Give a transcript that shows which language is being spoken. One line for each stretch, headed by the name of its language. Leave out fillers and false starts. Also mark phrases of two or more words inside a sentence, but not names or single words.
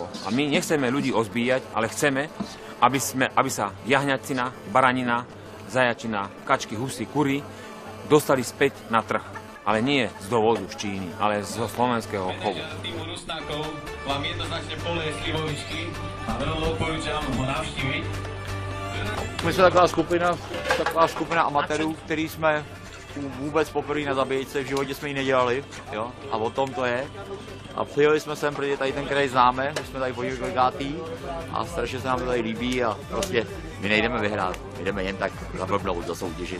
Slovak: A my nechceme ľudí ozbíjať, ale chceme, aby sa jahňacina, baranina, zajačina, kačky, husy, kury dostali späť na trh. Ale nie z dovozu z Číny, ale zo slovenského chovu. Týmu Rusnákov vám jednoznačne poluje slivovičky a veľmi odporúčam ho navštíviť.
Czech: My jsme taková skupina amatérů, který jsme vůbec poprvé na zabíječce, v životě jsme ji nedělali, jo? A o tom to je. A přijeli jsme sem, protože tady ten kraj známe, my jsme tady poděkojkátý a strašně se nám to tady líbí a prostě my nejdeme vyhrát, jdeme jen tak zablbnout, zasoutěžit.